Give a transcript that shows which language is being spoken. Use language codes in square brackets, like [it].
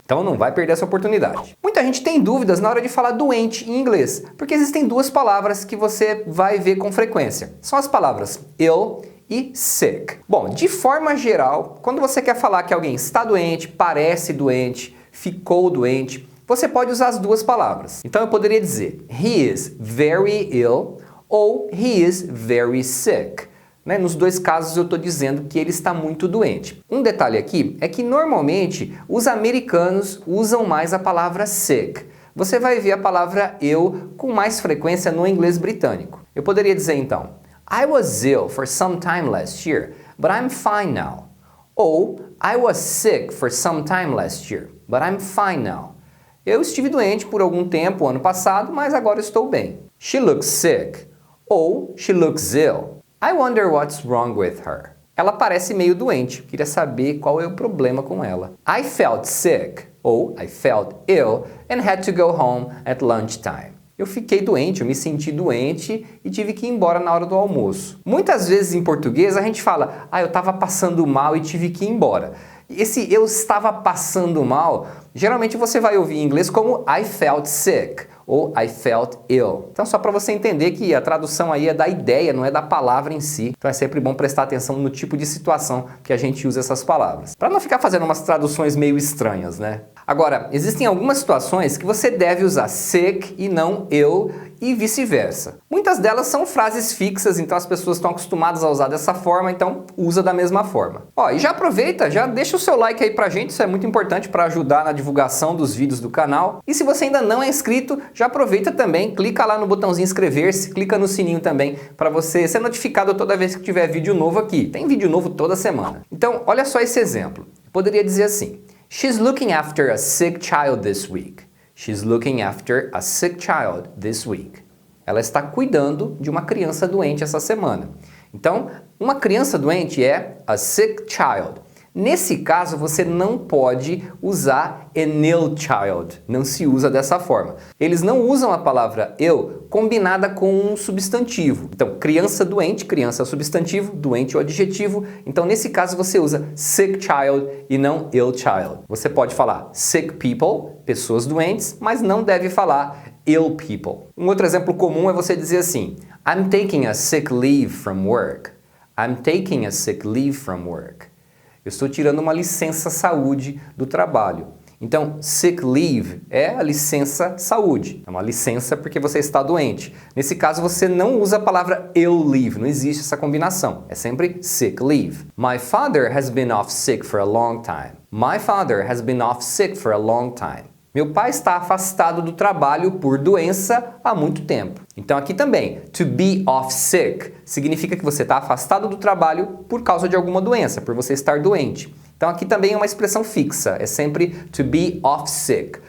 [pt] Então não vai perder essa oportunidade. Muita gente tem dúvidas na hora de falar doente em inglês, porque existem duas palavras que você vai ver com frequência. São as palavras ill e sick. Bom, de forma geral, quando você quer falar que alguém está doente, parece doente, ficou doente, você pode usar as duas palavras. Então eu poderia dizer [en] he is very ill ou he is very sick. [pt] Nos dois casos eu estou dizendo que ele está muito doente. Um detalhe aqui é que normalmente os americanos usam mais a palavra sick. Você vai ver a palavra ill com mais frequência no inglês britânico. Eu poderia dizer então, [en] I was ill for some time last year, but I'm fine now. Ou I was sick for some time last year, but I'm fine now. [pt] Eu estive doente por algum tempo ano passado, mas agora estou bem. [en] She looks sick. Ou she looks ill. I wonder what's wrong with her. [pt] Ela parece meio doente, queria saber qual é o problema com ela. [en] I felt sick, ou I felt ill and had to go home at lunchtime. [pt] Eu fiquei doente, eu me senti doente e tive que ir embora na hora do almoço. Muitas vezes em português a gente fala, eu estava passando mal e tive que ir embora. Esse eu estava passando mal, geralmente você vai ouvir em inglês como [en] I felt sick [pt] ou [en] I felt ill. [pt] Então só para você entender que a tradução aí é da ideia, não é da palavra em si. Então é sempre bom prestar atenção no tipo de situação que a gente usa essas palavras. Para não ficar fazendo umas traduções meio estranhas, né? Agora, existem algumas situações que você deve usar sick e não ill e vice-versa. Muitas delas são frases fixas, então as pessoas estão acostumadas a usar dessa forma, então usa da mesma forma. E já aproveita, já deixa o seu like aí pra gente, isso é muito importante para ajudar na divulgação dos vídeos do canal. E se você ainda não é inscrito, já aproveita também, clica lá no botãozinho inscrever-se, clica no sininho também para você ser notificado toda vez que tiver vídeo novo aqui. Tem vídeo novo toda semana. Então, olha só esse exemplo. Eu poderia dizer assim, [en] She's looking after a sick child this week. She's looking after a sick child this week. [pt] Ela está cuidando de uma criança doente essa semana. Então, uma criança doente é [en] a sick child. [pt] Nesse caso, você não pode usar [en] an ill child. [pt] Não se usa dessa forma. Eles não usam a palavra ill combinada com um substantivo. Então, criança doente, criança é o substantivo, doente é o adjetivo. Então, nesse caso, você usa sick child e não ill child. Você pode falar [en] sick people, [pt] pessoas doentes, mas não deve falar [en] ill people. [pt] Um outro exemplo comum é você dizer assim, [en] I'm taking a sick leave from work. I'm taking a sick leave from work. [pt] Eu estou tirando uma licença saúde do trabalho. Então, sick leave é a licença saúde. É uma licença porque você está doente. Nesse caso, você não usa a palavra ill leave. Não existe essa combinação. É sempre sick leave. [en] My father has been off sick for a long time. My father has been off sick for a long time. [pt] Meu pai está afastado do trabalho por doença há muito tempo. Então aqui também, to be off sick significa que você está afastado do trabalho por causa de alguma doença, por você estar doente. Então aqui também é uma expressão fixa, é sempre to be off sick.